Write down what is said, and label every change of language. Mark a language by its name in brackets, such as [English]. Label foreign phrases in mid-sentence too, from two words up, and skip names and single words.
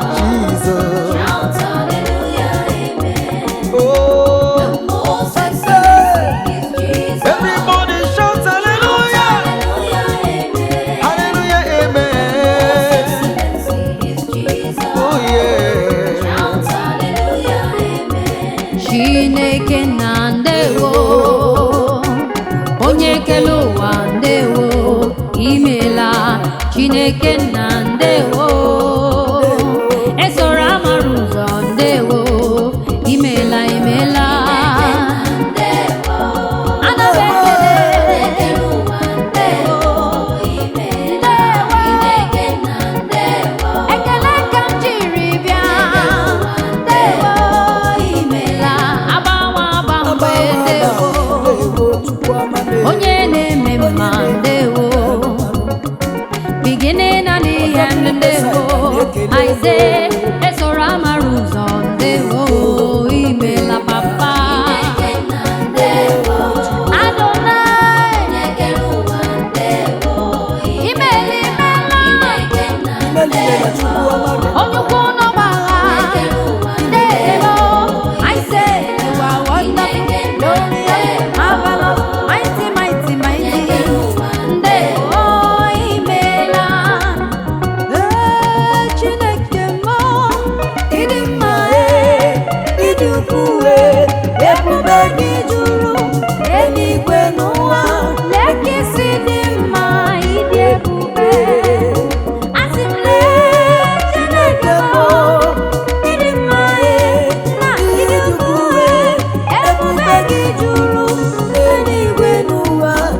[English] Jesus. Shout hallelujah, amen. Oh. The most excellency is Jesus. Everybody shout hallelujah. Hallelujah, amen. Hallelujah, amen. The most excellency is Jesus. Oh, yeah. Shout hallelujah, amen. [Igbo] Chineke na ndewo. Onye kere ụwa ndewo. Imeela, Chineke nna, ndewo. Esoro amara ụzọ, ndewo. Imeela, imeela. Ana m ekele. Ndewo. Ekele ka m jiri bịa. Ndewo, imeela. Agbanwe, agbanwe, ndewo. Onye na-eme mma, ndewo. [English] Beginning and the end, ndewo. I say, [Igbo] esoro amara ụzọ, ndewo. Imela, Papa. Adonai. Imela, imela. Onye ukwu n'ọgbagha, ndewo. [English] I say you are wonderful, glorious, marvelous, mighty, mighty, mighty. [Igbo] Ndewo, imeela. Ee, Chineke m, ị dị mma, ee, ị dị ukwuu, ee. Ebube gị juru eluigwe n'ụwa. Lee ka ị si dị mma, ị dị ebube. Asị m, lee Chineke m, ị dị mma, ee, na ị dị ukwuu, ee, ebube gị juru eluigwe n'ụwa.